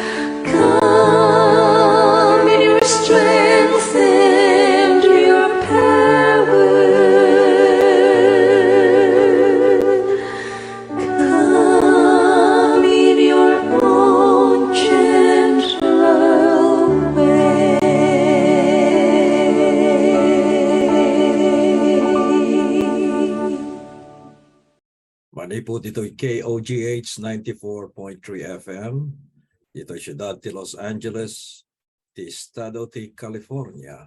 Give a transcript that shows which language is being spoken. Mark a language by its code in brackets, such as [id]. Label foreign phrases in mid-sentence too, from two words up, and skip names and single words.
[en] Come in your strength and your power. Come in your own gentle way. [ilo] Manipod ito'y KOGH 94.3 FM. Ito'y siyudad ti Los Angeles, ti Estado ti California.